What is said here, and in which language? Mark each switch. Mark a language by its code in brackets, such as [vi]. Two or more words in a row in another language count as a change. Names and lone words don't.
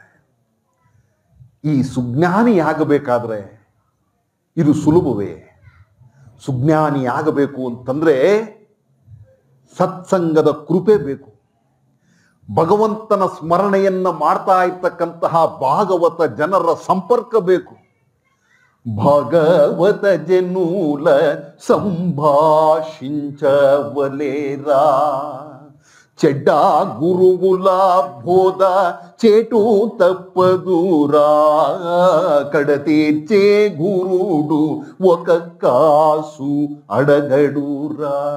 [kn] ಈ ಸುಜ್ಞಾನಿ ಆಗಬೇಕಾದ್ರೆ ಇದು ಸುಲಭವೇ? ಸುಜ್ಞಾನಿ ಆಗಬೇಕು ಅಂತಂದ್ರೆ ಸತ್ಸಂಗದ ಕೃಪೆ ಬೇಕು, ಭಗವಂತನ ಸ್ಮರಣೆಯನ್ನ ಮಾಡ್ತಾ ಇರ್ತಕ್ಕಂತಹ ಭಾಗವತ ಜನರ ಸಂಪರ್ಕ ಬೇಕು. [te] భాగవత జనుల సంభాషించవలేరా, చెడ్డ గురువుల బోధ చేటు తప్పదురా, కడతీర్చే గురుడు ఒక కాసు అడగడురా.